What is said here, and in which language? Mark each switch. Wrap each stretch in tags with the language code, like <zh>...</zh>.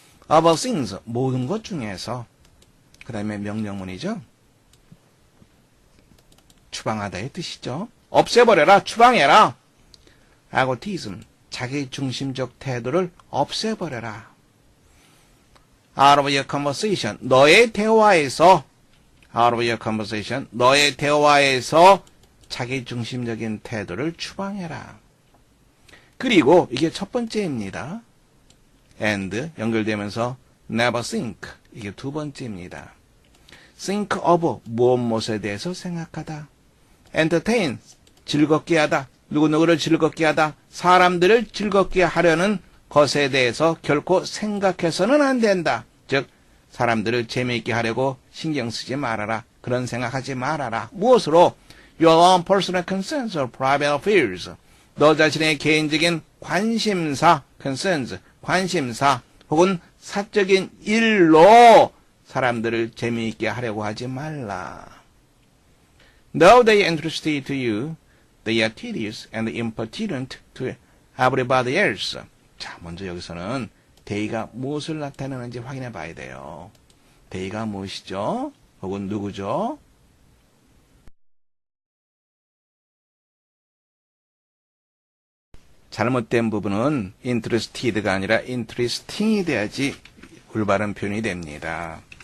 <en>About things,</en> <ko>모든 것 중에서. 그 다음에 명령문이죠. 추방하다의 뜻이죠. 없애버려라, 추방해라. egotism, 자기중심적 태도를 없애버려라.</ko> <en>Out of your conversation,</en> <ko>너의 대화에서</ko> <en>out of your conversation,</en> <ko>너의 대화에서 자기중심적인 태도를 추방해라. 그리고 이게 첫 번째입니다. and 연결되면서</ko> <en>never think,</en> <ko>이게 두 번째입니다. think of, 무엇에 대해서 생각하다. entertain, 즐겁게 하다. 누구누구를 즐겁게 하다. 사람들을 즐겁게 하려는 것에 대해서 결코 생각해서는 안 된다. 즉 사람들을 재미있게 하려고 신경 쓰지 말아라. 그런 생각하지 말아라. 무엇으로?</ko> <en>Your own personal concerns or private affairs.</en> <ko>너 자신의 개인적인 관심사, concerns, 관심사 혹은 사적인 일로 사람들을 재미있게 하려고 하지 말라.</ko> <en>Though they are interested to you, they are tedious and impertinent to everybody else.</en> <ko>자, 먼저 여기서는 they가 무엇을 나타내는지 확인해 봐야 돼요. they가 무엇이죠? 혹은 누구죠? 잘못된 부분은 interested가 아니라 interesting이 돼야지 올바른 표현이 됩니다.</ko>